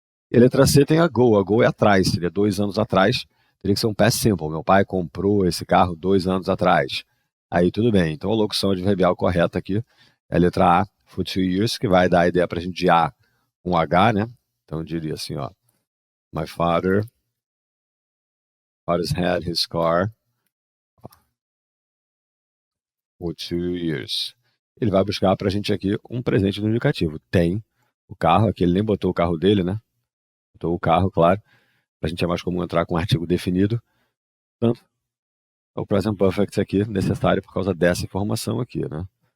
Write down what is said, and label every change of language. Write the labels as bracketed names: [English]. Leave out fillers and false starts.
[Portuguese] E a letra C tem a go. A go é atrás. Seria 2 anos atrás. Teria que ser um past simple. Meu pai comprou esse carro 2 anos atrás. Aí tudo bem. Então a locução adverbial correta aqui é a letra A, for 2 years, que vai dar a ideia pra gente de A com H, né? Então eu diria assim, ó. [English] My father's had his car for 2 years. [Portuguese] Ele vai buscar pra gente aqui um presente no indicativo. Tem o carro, aqui ele nem botou o carro dele, né? Botou o carro, claro. Pra gente é mais comum entrar com um artigo definido. Portanto, o present perfect aqui necessário por causa dessa informação aqui, né?